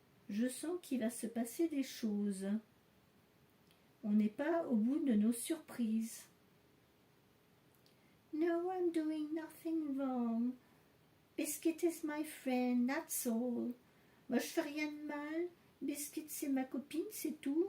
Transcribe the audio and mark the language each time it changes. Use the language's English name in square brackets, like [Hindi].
[French] Je sens qu'il va se passer des choses. On n'est pas au bout de nos surprises. [English] No, I'm doing nothing wrong. Biscuit is my friend, that's all. [French] Moi, je fais rien de mal. Biscuit, c'est ma copine, c'est tout.